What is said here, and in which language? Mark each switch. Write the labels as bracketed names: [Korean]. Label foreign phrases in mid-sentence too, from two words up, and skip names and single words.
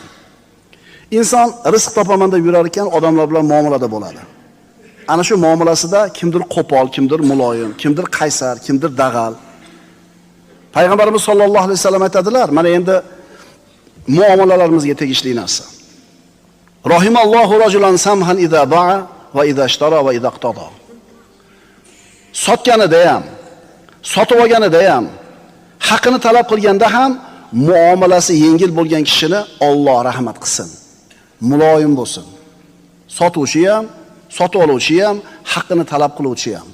[Uzbek] Inson rizq topaman deb yurar ekan, odamlar bilan muomalada bo'ladi. Ana shu muomalasida kimdir qo'pol, kimdir muloyim, kimdir qaysar, kimdir dag'al. Payg'ambarimiz [Arabic] صلى الله عليه وسلم [Uzbek] aytadilar, mana endi muomalalarimizga tegishli narsa. [Arabic] رحم الله رجلا سمحا إذا باع وإذا اشترى وإذا اقتضى. [Uzbek] Sotganida ham, sotib olganida ham, haqqini talab qilganda ham muomalasi yengil bo'lgan kishini Alloh rahmat qilsin. Muloyim bo'lsin. Sotuvchi ham, sotib oluvchi ham, haqqini talab qiluvchi ham.